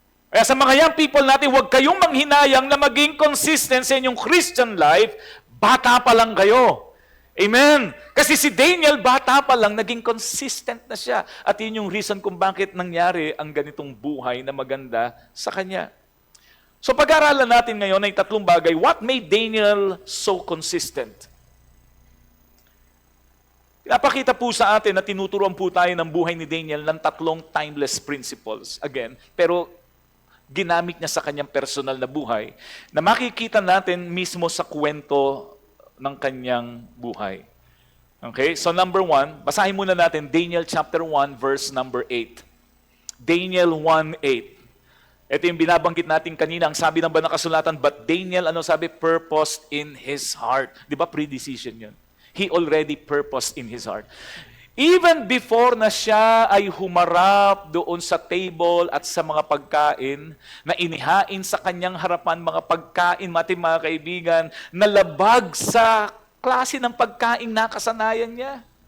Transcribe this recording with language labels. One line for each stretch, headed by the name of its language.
Filipino: Kaya sa mga young people natin, huwag kayong manghinayang na maging consistent sa inyong Christian life, bata pa lang kayo. Amen? Kasi si Daniel, bata pa lang, naging consistent na siya. At yun yung reason kung bakit nangyari ang ganitong buhay na maganda sa kanya. So pag-aralan natin ngayon ay tatlong bagay.
English: What made Daniel so consistent?
Filipino: Pinapakita po sa atin na tinuturuan po tayo ng buhay ni Daniel ng tatlong timeless principles. Again, pero ginamit niya sa kanyang personal na buhay na makikita natin mismo sa kwento ng kanyang buhay. Okay? So number 1, basahin muna natin Daniel chapter 1 verse number 8. Daniel 1:8. Ito yung binabanggit natin kanina. Ang sabi ng banal na kasulatan, but Daniel, ano sabi?
English: Purposed in his heart.
Filipino: Di ba? Pre-decision yun.
English: He already purposed in his heart. Even before
Filipino: na siya ay humarap doon sa table at sa mga pagkain, na inihain sa kanyang harapan mga pagkain, mga kaibigan, na labag sa klase ng pagkain nakasanayan niya.